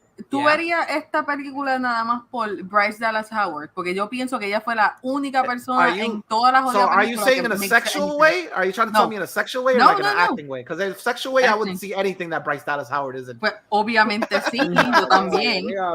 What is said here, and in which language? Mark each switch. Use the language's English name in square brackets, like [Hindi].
[Spanish] ¿Tú verías esta película nada más por Bryce Dallas Howard? Porque yo pienso que ella fue la única persona en todas las otras películas. [English] So are you saying in a sexual way? Are you trying to tell me in a sexual way or like in an acting way? Because in a sexual way, I wouldn't see anything that Bryce Dallas Howard is in. [Spanish] Pues obviamente sí, yo también.